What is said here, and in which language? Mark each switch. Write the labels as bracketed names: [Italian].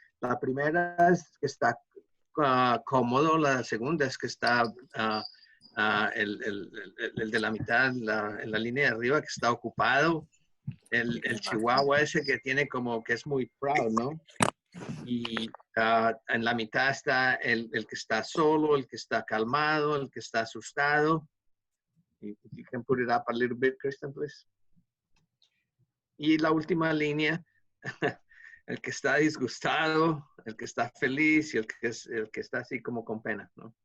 [Spanish] La primera es que está cómodo, la segunda es que está el de la mitad, en la línea de arriba, que está ocupado, el chihuahua ese que tiene como que es muy proud, ¿no? Y en la mitad está el que está solo, el que está calmado, el que está asustado. [English] You can put it up a little bit, Kristen, please. [Spanish] Y la última línea, el que está disgustado, el que está feliz y el que está así como con pena, ¿no?